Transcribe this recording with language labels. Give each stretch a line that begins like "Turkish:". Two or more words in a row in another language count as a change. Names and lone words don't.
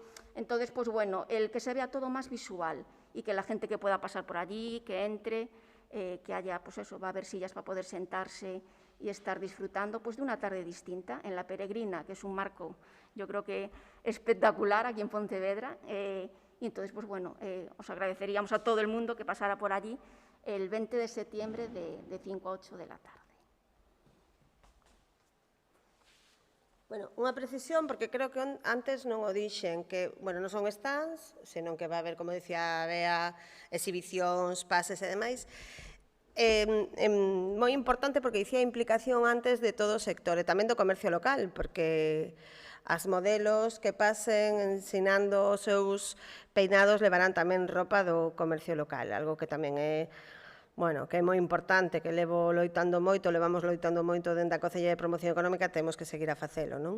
Spanish: Entonces, pues bueno, el que se vea todo más visual y que la gente que pueda pasar por allí, que entre, que haya, pues eso, va a haber sillas para poder sentarse y estar disfrutando pues de una tarde distinta en La Peregrina, que es un marco, yo creo que espectacular aquí en Pontevedra. Y entonces, pues bueno, os agradeceríamos a todo el mundo que pasara por allí el 20 de septiembre de 5 a 8 de la tarde.
Galician: Bueno, unha precisión, porque creo que antes non o dixen, que, bueno, non son stands, senón que
Spanish: va a haber,
Galician: como decía Bea, exhibicións, pases e demais. Moi importante porque dicía a implicación antes de todo o sector e tamén do comercio local, porque as modelos que pasen ensinando os seus peinados levarán tamén roupa do comercio local, algo que tamén é, bueno, que é moi importante, que levamos loitando moito dentro da Consellería de Promoción Económica, temos que seguir a facelo, non?